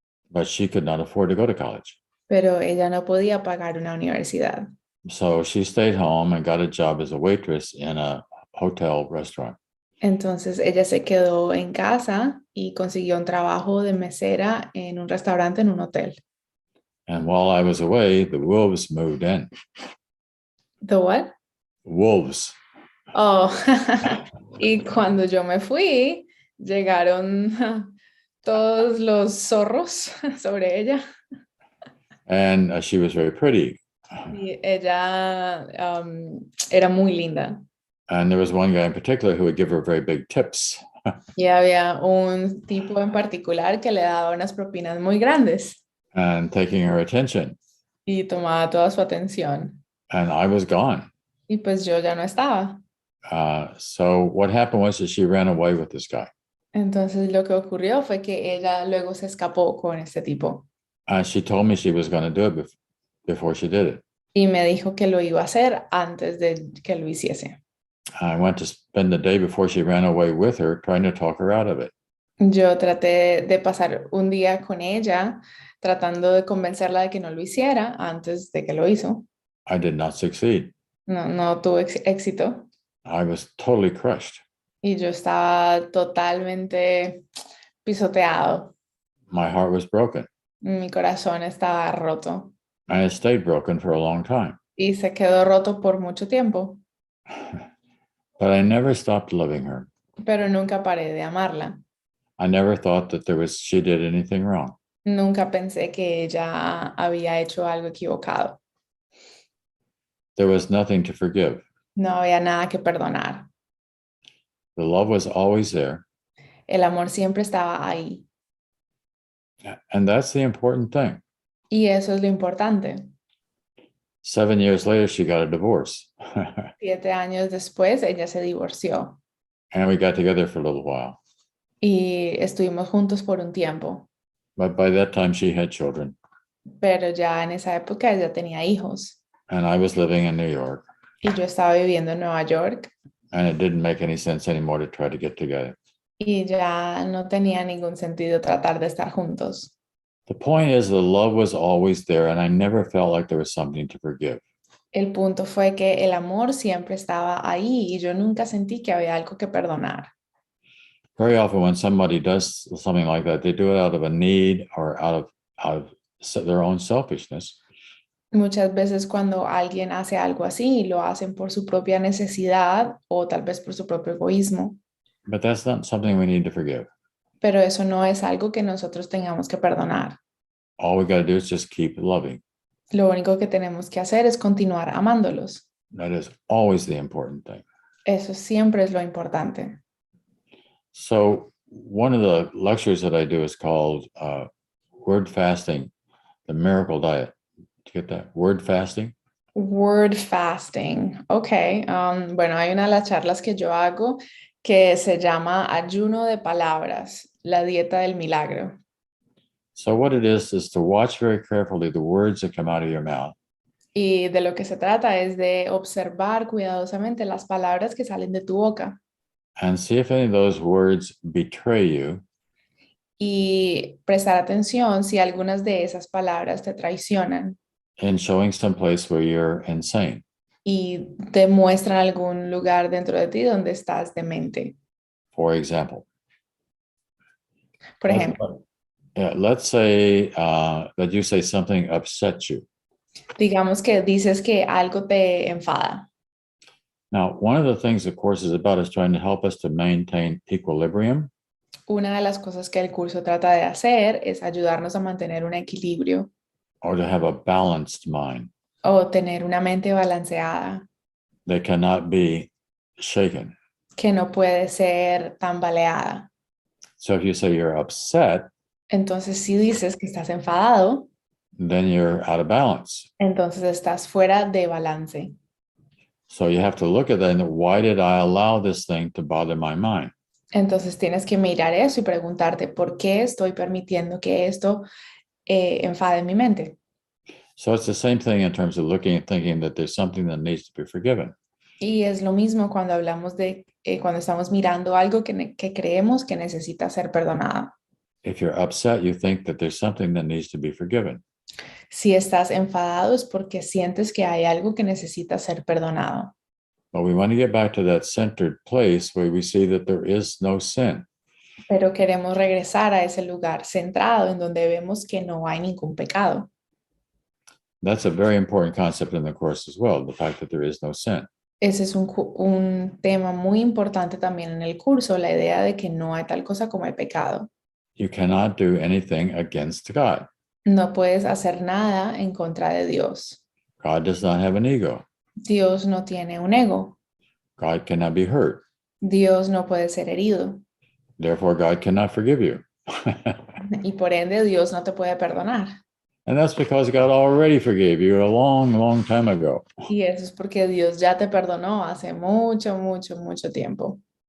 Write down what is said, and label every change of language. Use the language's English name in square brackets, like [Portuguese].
[English] But she could not afford to go to college. [Spanish] pero ella no podía pagar una universidad. [English] So she stayed home and got a job as a waitress in a hotel restaurant. [Spanish] Entonces ella se quedó en casa y consiguió un trabajo de mesera en un restaurante en un hotel. [English] And while I was away, the wolves moved in. ¿The what? Wolves. [Spanish] Oh, y cuando yo me fui, llegaron todos los zorros sobre ella. [English] And she was very pretty. [Spanish] Y ella era muy linda. [English] And there was one guy in particular who would give her very big tips. [Spanish] Y había un tipo en particular que le daba unas propinas muy grandes [English] And taking her attention. [Spanish] y tomaba toda su atención. [English] And I was gone. [Spanish] Y pues yo ya no estaba. [English] So what happened was that she ran away with this guy. [Spanish] Entonces lo que ocurrió fue que ella luego se escapó con este tipo. [English] She told me she was going to do it before she did it. [Spanish] Y me dijo que lo iba a hacer antes de que lo hiciese. [English] I went to spend the day before she ran away with her, trying to talk her out of it. [Spanish] Yo traté de pasar un día con ella, tratando de convencerla de que no lo hiciera antes de que lo hizo. [English] I did not succeed. [Spanish] No tuve éxito. [English] I was totally crushed. [Spanish] Y yo estaba totalmente pisoteado. [English] My heart was broken. [Spanish] Mi corazón estaba roto. [English] And it stayed broken for a long time. [Spanish] Y se quedó roto por mucho tiempo. [English] But I never stopped loving her. [Spanish] Pero nunca paré de amarla. [English] I never thought that she did anything wrong. [Spanish] Nunca pensé que ella había hecho algo equivocado. [English] There was nothing to forgive. [Spanish] No había nada que perdonar. [English] The love was always there. [Spanish] El amor siempre estaba ahí. [English] And that's the important thing. [Spanish] Y eso es lo importante. [English] 7 years later, she got a divorce. [Spanish] 7 años después, ella se divorció. [English] And we got together for a little while. [Spanish] Y estuvimos juntos por un tiempo. [English] But by that time, she had children. [Spanish] Pero ya en esa época ella tenía hijos. [English] And I was living in New York. [Spanish] Y yo estaba viviendo en Nueva York. [English] And it didn't make any sense anymore to try to get together. [Spanish] Y ya no tenía ningún sentido tratar de estar juntos. [English] The point is, the love was always there, and I never felt like there was something to forgive. [Spanish] El punto fue que el amor siempre estaba ahí y yo nunca sentí que había algo que perdonar. [English] Very often when somebody does something like that, they do it out of a need or out of their own selfishness. [Spanish] Muchas veces cuando alguien hace algo así, lo hacen por su propia necesidad o tal vez por su propio egoísmo. [English] But that's not something we need to forgive. [Spanish] Pero eso no es algo que nosotros tengamos que perdonar. [English] All we got to do is just keep loving. [Spanish] Lo único que tenemos que hacer es continuar amándolos. [English] That is always the important thing. [Spanish] Eso siempre es lo importante. [English] So one of the lectures that I do is called Word Fasting, the Miracle Diet. Did you get that? Word Fasting? Word fasting. Ok. [Spanish] Bueno, hay una de las charlas que yo hago que se llama Ayuno de Palabras, la dieta del milagro. [English] So what it is to watch very carefully the words that come out of your mouth. [Spanish] Y de lo que se trata es de observar cuidadosamente las palabras que salen de tu boca [English] And see if any of those words betray you [Spanish] y prestar atención si algunas de esas palabras te traicionan [English] in showing some place where you're insane. [Spanish] y te muestran algún lugar dentro de ti donde estás demente. [English] For example. [Spanish] Por ejemplo, [English] Let's say that you say something upsets you. [Spanish] digamos que dices que algo te enfada. [English] Now, one of the things the course is about is trying to help us to maintain equilibrium. [Spanish] Una de las cosas que el curso trata de hacer es ayudarnos a mantener un equilibrio [English] Or to have a balanced mind [Spanish] o tener una mente balanceada [English] that cannot be shaken. [Spanish] que no puede ser tambaleada. [English] So if you say you're upset, [Spanish] Entonces, si dices que estás enfadado, [English] then you're out of balance. [Spanish] entonces estás fuera de balance. [English] So you have to look at that and why did I allow this thing to bother my mind? [Spanish] Entonces tienes que mirar eso y preguntarte por qué estoy permitiendo que esto enfade mi mente. [English] So it's the same thing in terms of looking and thinking that there's something that needs to be forgiven. [Spanish] Y es lo mismo cuando hablamos de, cuando estamos mirando algo que creemos que necesita ser perdonado. [English] If you're upset, you think that there's something that needs to be forgiven. [Spanish] Si estás enfadado es porque sientes que hay algo que necesita ser perdonado. [English] But we want to get back to that centered place where we see that there is no sin. [Spanish] Pero queremos regresar a ese lugar centrado en donde vemos que no hay ningún pecado. [English] That's a very important concept in the course as well, the fact that there is no sin. [Spanish] Ese es un tema muy importante también en el curso, la idea de que no hay tal cosa como el pecado. [English] You cannot do anything against God. [Spanish] No puedes hacer nada en contra de Dios. [English] God does not have an ego. [Spanish] Dios no tiene un ego. [English] God cannot be hurt. [Spanish] Dios no puede ser herido. [English] Therefore, God cannot forgive you. [Spanish] Y por ende, Dios no te puede perdonar. [English] And that's because God already forgave you a long, long time ago. [Spanish] Y eso es porque Dios ya te perdonó hace mucho, mucho, mucho tiempo.